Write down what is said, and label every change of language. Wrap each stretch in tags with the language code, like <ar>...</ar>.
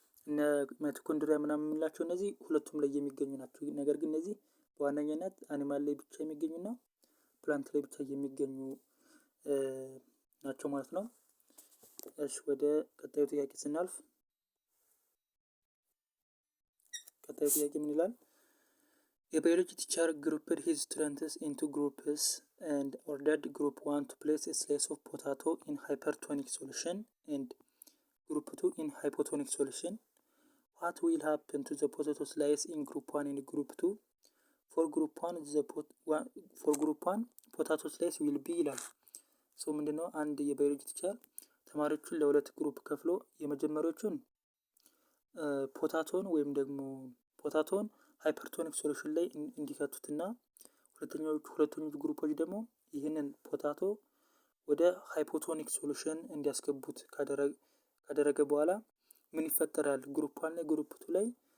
<am>እነ ማይቶኮንድሪያ ምናምን የምንላቸው እነዚህ ሁለቱም ላይ የሚገኙ ናቸው። ነገር ግን እነዚህ በዋነኛነት አኒማል ላይ ብቻ የሚገኙና ፕላንት ላይ ብቻ የሚገኙ ናቸው ማለት ነው። እሺ ወደ ቀጣዩ ጥያቄ ስናልፍ ቀጣዩ ጥያቄ ምን ይላል?</am> <en>A biology teacher grouped his students into groups and ordered group 1 to place a slice of potato in hypertonic solution and group 2 in hypotonic solution. What will happen to the potato slice in group 1 and group 2? For group 1 potato slice will be ይላል።</en> <am>ሶ ምንድነው? አንድ የባዮሎጂ ቲቸር ተማሪዎቹን ለሁለት ግሩፕ ከፍሎ የመጀመሪያዎቹን ፖታቶን ወይም ደግሞ ፖታቶን ሃይፐርቶኒክ ሶሉሽን ላይ እንዲከቱትና ሁለተኞቹ ግሩፖች ደግሞ ይህንን ፖታቶ ወደ ሃይፖቶኒክ ሶሉሽን እንዲያስገቡት ካደረገ በኋላ ምን ይፈጠራል? ግሩፕ 1 ላይ ግሩፕ 2 ላይ</am>